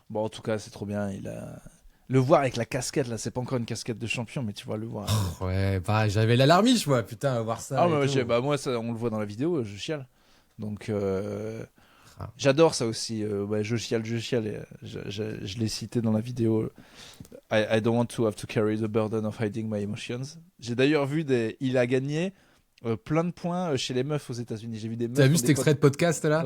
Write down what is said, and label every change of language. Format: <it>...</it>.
<fr>Bon, en tout cas, c'est trop bien. Le voir avec la casquette, là, c'est pas encore une casquette de champion, mais tu vois le voir. Ouais, pareil, j'avais l'alarmiche, moi, putain, à voir ça. Ah, moi, ça, on le voit dans la vidéo, je chiale. Donc, j'adore ça aussi. Je chiale. Je l'ai cité dans la vidéo.</fr> <en>I don't want to have to carry the burden of hiding my emotions.</en> <fr>J'ai d'ailleurs vu il a gagné. Plein de points chez les meufs aux États-Unis. J'ai vu des meufs. T'as vu cet extrait de podcast là?</fr>